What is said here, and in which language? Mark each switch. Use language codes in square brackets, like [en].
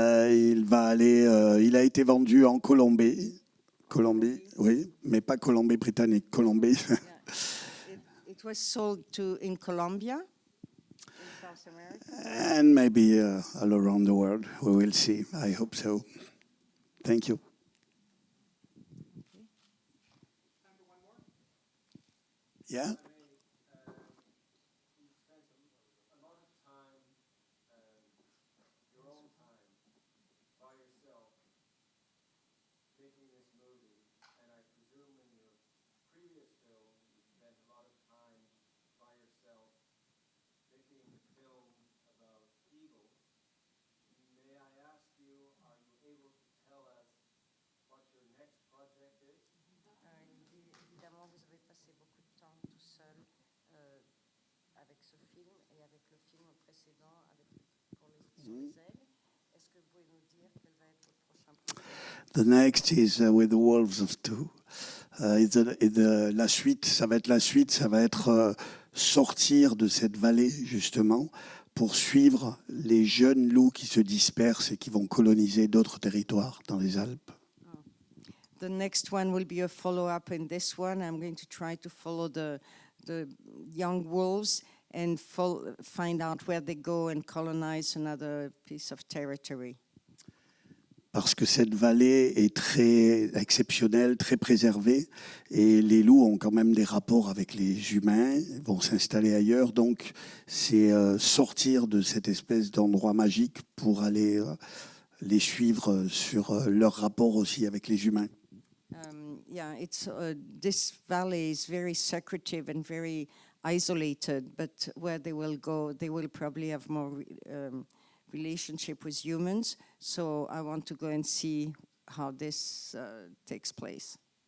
[fr] Il a été vendu en Colombie. Colombie, oui, mais pas Colombie-Britannique, Colombie. [en] It was sold in Colombia, in South America. And maybe all around the world. We will see. I hope so. Thank you. Yeah? making this movie, and I presume in your previous film you spent a lot of time by yourself making film about eagles. May I ask you, are you able to tell us what your next project is? [fr] Évidemment, vous avez passé beaucoup de temps tout seul avec ce film et avec le film précédent sur les aigles. Est-ce que vous pouvez nous dire quel va être votre prochain projet? [en] The next is with the Wolves of Two. [fr] La suite, ça va être sortir de cette vallée, justement, pour suivre les jeunes loups qui se dispersent et qui vont coloniser d'autres territoires dans les Alpes. [en] The next one will be a follow-up in this one. I'm going to try to follow the young wolves and find out where they go and colonize another piece of territory. [fr] Parce que cette vallée est très exceptionnelle, très préservée, et les loups ont quand même des rapports avec les humains, vont s'installer ailleurs, donc c'est sortir de cette espèce d'endroit magique pour aller les suivre sur leur rapport aussi avec les humains. [en] This valley is very secretive and very isolated, but where they will go, they will probably have more relationship with humans. So I want to go and see how this takes place.